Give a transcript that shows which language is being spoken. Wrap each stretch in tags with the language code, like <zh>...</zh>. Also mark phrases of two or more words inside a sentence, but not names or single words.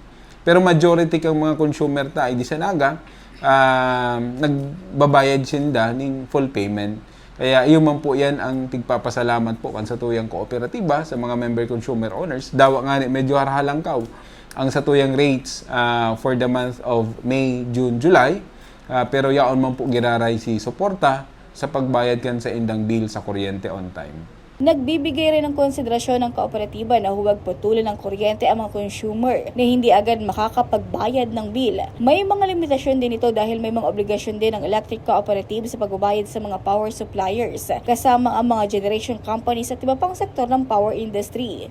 <bik>Pero majority kang mga consumer ta di sanaga nagbabayad sinda ng</bik> <en>full payment.</en> <bik>Kaya iyo man po yan ang tigpapasalamat po kan sa tuyang kooperatiba sa mga</bik> <en>member consumer owners.</en> <bik>Dawa nga ni medyo harahalang kaw ang sa tuyang rates</bik> <en>for the month of May, June, July.</en> <bik>Pero yaon man po giraray si suporta sa pagbayad kan sa indang bill sa kuryente</bik> <en>on time.</en> <tl>Nagbibigay rin ng konsiderasyon ng kooperatiba na huwag putulan ng kuryente ang mga consumer na hindi agad makakapagbayad ng bill. May mga limitasyon din ito dahil may mga obligasyon din ng electric cooperative sa pagbabayad sa mga</tl> <en>power suppliers,</en> <tl>kasama ang mga</tl> <en>generation companies</en> <tl>at iba pang sektor ng</tl> <en>power industry.</en>